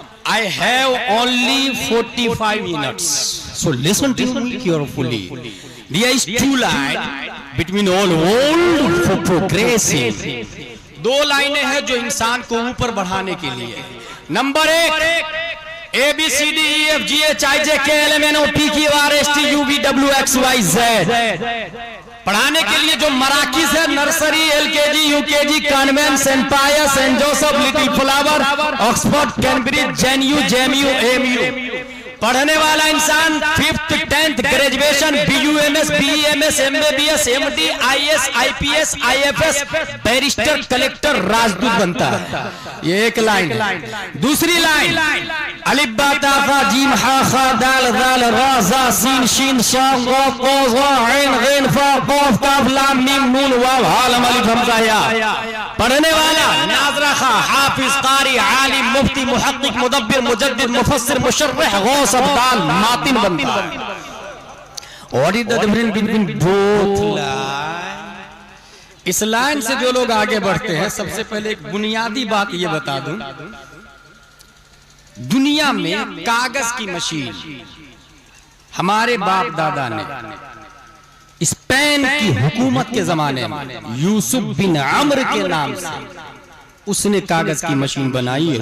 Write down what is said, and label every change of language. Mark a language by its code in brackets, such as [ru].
[en] I have only 45 minutes, so listen to me carefully. There is two lines between all world for progressing. [hi] दो लाइनें हैं जो इंसान को ऊपर बढ़ाने के लिए। नंबर एक, ABCDEFGHIJKLMNOPQRSTUVWXYZ पढ़ाने के लिए जो मराकिज है, nursery, LKG, UKG, convent, Saint पायस, Saint Joseph, little flower, Oxford, Cambridge, JNU, JMU, AMU। पढ़ने वाला इंसान 5th 10th graduation, BUMS, BEMS, MBBS, MD, IS, IPS, IFS, barrister, collector, राजदूत बनता है। ये एक लाइन। दूसरी लाइन, अलिफ बा ता फा जीम हा खा दाल दाल रा जा सीन शीन शाम रा कॉफ वा ऐन गैन फा कॉफ काफ लाम मीम नून वाव हा लम अलिफ हमजा या। पढ़ने वाला नाज़रा खा, हाफिज, कारी, आलिम, मुफ्ती, मुहक्किक, मुदब्बिर, मुजद्दिद, मुफस्सिर, मुशर्रिह, गौस, अब्दाल, मातिन बनता है। [en] What is the difference between both lines? [hi] इस लाइन से जो लोग आगे बढ़ते हैं, सबसे पहले एक बुनियादी बात ये बता दूं, दुनिया में कागज की मशीन हमारे बाप दादा ने स्पेन की हुकूमत के जमाने में यूसुफ बिन अम्र के नाम से उसने कागज की मशीन बनाई।